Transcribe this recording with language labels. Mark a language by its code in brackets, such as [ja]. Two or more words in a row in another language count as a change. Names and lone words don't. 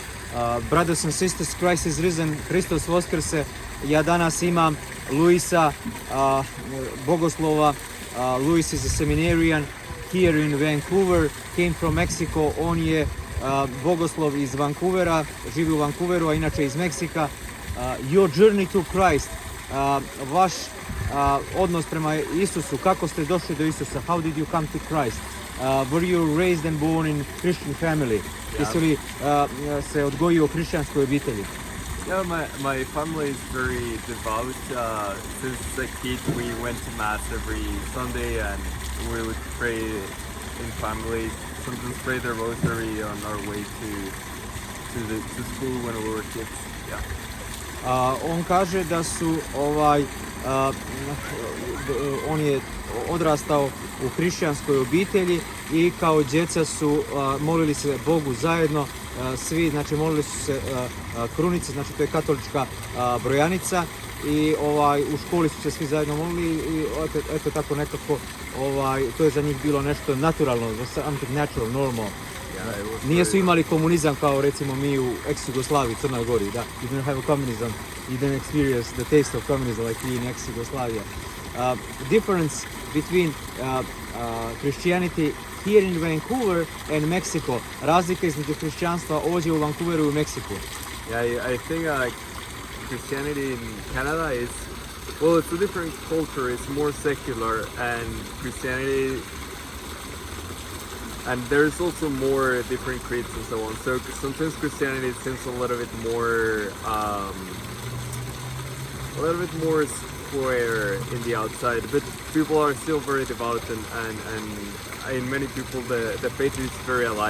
[en] Brothers and sisters, Christ is risen, [sr] Hristos Voskrse. Ja danas imam Luisa, bogoslova. [en] Luis is a seminarian here in Vancouver, came from Mexico. [sr] On je bogoslov iz Vancouvera, živi u Vancouveru, a inače iz Meksika. [en] Your journey to Christ, [sr] vaš odnos prema Isusu, kako ste došli do Isusa, [en] how did you come to Christ? Were you raised and born in Christian family? [sr] Jesi li se odgojio u hrišćanskoj obitelji? [en] Yeah, my family is very devout. Since a kid, we went to mass every Sunday, and we would pray in family. Sometimes pray the rosary on our way to school when we were kids. Yeah. [sr] On kaže da su on je odrastao u hrišćanskoj obitelji i kao djeca su molili se Bogu zajedno, svi, znači molili su se krunice, znači to je katolička brojanica, i u školi su se svi zajedno molili i eto tako nekako to je za njih bilo nešto naturalno, [en] something natural, normal. [sr] Nije su imali komunizam kao recimo mi u ex-Jugoslaviji, Crnoj Gori, da. [en] You didn't have a communism, you didn't experience the taste of communism like we in ex-Jugoslavia. Difference between Christianity here in Vancouver and Mexico. [sr] Razlika između hrišćanstva ovdje u Vancouveru i u Meksiku. [en] Yeah, I think Christianity in Canada is, well, it's a different culture. It's more secular, and Christianity, and there's also more different creeds and so on. So sometimes Christianity seems a little bit more square in the outside, but people are still very devout, and in many people the faith is very alive.